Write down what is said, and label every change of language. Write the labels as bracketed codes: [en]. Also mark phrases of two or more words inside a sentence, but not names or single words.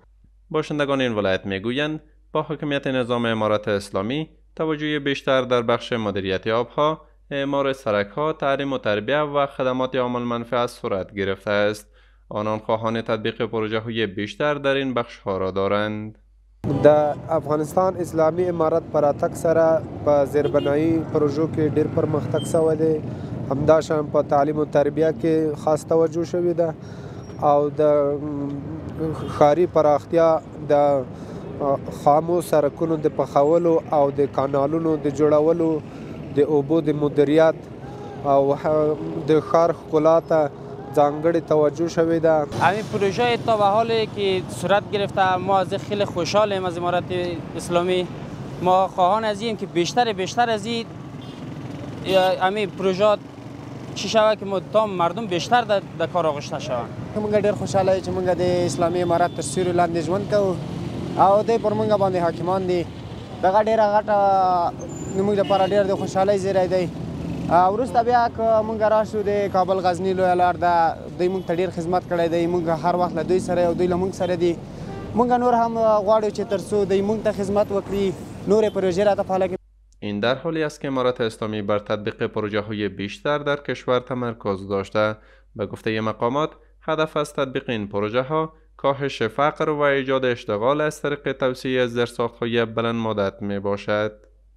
[fa] باشندگان این ولایت میگویند با حاکمیت نظام امارت اسلامی توجه بیشتر در بخش مدیریت آبها، اعمار سرک‌ها، تعلیم و تربیت و خدمات عامل منفعه صورت گرفته است. آنان خواهان تطبیق پروژه‌های بیشتر در این بخش‌ها را دارند. [ps] د افغانستان اسلامي امارت په راتګ سره په زیربنایي پروژو کې ډېر پرمختګ شوی دی. همداشان په تعلیم و تربیه کې خاص توجه شوې ده او د ښاري پراختیا، د خامو سرکونو د پخولو او د کانالونو د جوړولو، د اوبو د مدیریت او د ښار ښکلا ته ځانګړې توجه شوې ده. [fa] همین پروژه تا به حالی که صورت گرفته ما از خیلی خوشحالیم از امارت اسلامی. ما خواهان از این که بیشتر از این همین پروژه چی شود که مردم بیشتر در کار آغشته شوند. [ps] موږ ډېر خوشاله یو چې موږ د اسلامي امارت تر سیوري لاندې ژوند کوو او دوی پر موږ باندې حاکمان دي. دغه ډېره غټه زموږ لپاره ډېر د خوشحالۍ زیری دی. وروسته بیا که موږ راشو د کابل غزني لویه لار ده، دوی موږ ته ډېر خدمت کړی دی. موږ هر وخت له دوی سره او دوی له موږ سره دي. موږ نور هم غواړو چې تر څو دوی موږ ته خدمت وکړي، نورې پروژې راته فعاله کړي. [fa] این در حالی است که امارت اسلامی بر تطبیق پروژه‌های بیشتر در کشور تمرکز داشته. به گفته مقامات هدف از تطبیق این پروژه‌ها کاهش فقر و ایجاد اشتغال از طریق توسعه زیرساخت‌های بلند مدت می باشد.